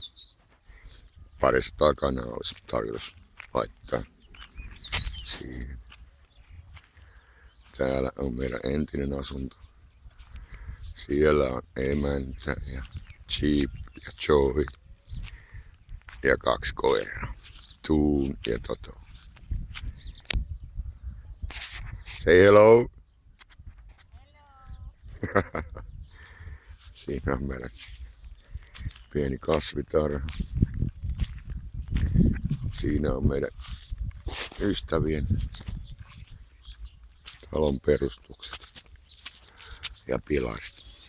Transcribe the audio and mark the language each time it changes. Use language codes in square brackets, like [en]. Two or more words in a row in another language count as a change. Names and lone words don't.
[fi] 200 kanaa olisi tarkoitus laittaa siihen. Täällä on meidän entinen asunto. Siellä on emäntä ja Jeep ja Joey ja 2 koiraa. Tuun ja Toto. [en] Say hello! Hello! [fi] Siinä on meidän pieni kasvitarha. Siinä on meidän ystävien talon perustukset ja pilarit.